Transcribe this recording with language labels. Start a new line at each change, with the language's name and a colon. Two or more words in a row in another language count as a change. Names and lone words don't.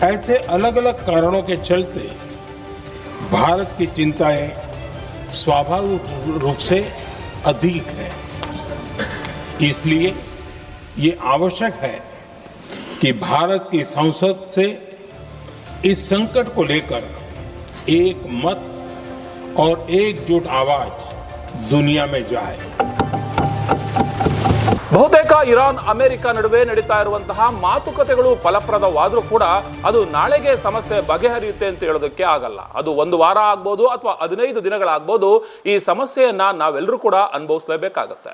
Hindi: ऐसे अलग अलग कारणों के चलते भारत की चिंताएं स्वाभाविक रूप से अधिक है। इसलिए ये आवश्यक है कि भारत की संसद से इस संकट को लेकर एक मत और एकजुट आवाज दुनिया में जाए।
Kannada: ಬಹುತೇಕ ಇರಾನ್ ಅಮೆರಿಕ ನಡುವೆ ನಡೀತಾ ಇರುವಂತಹ ಮಾತುಕತೆಗಳು ಫಲಪ್ರದವಾದರೂ ಕೂಡ ಅದು ನಾಳೆಗೆ ಸಮಸ್ಯೆ ಬಗೆಹರಿಯುತ್ತೆ ಅಂತ ಹೇಳೋದಕ್ಕೆ ಆಗಲ್ಲ. ಅದು ಒಂದು ವಾರ ಆಗ್ಬೋದು ಅಥವಾ 15 ದಿನಗಳಾಗ್ಬೋದು. ಈ ಸಮಸ್ಯೆಯನ್ನ ನಾವೆಲ್ಲರೂ ಕೂಡ ಅನುಭವಿಸಲೇಬೇಕಾಗತ್ತೆ.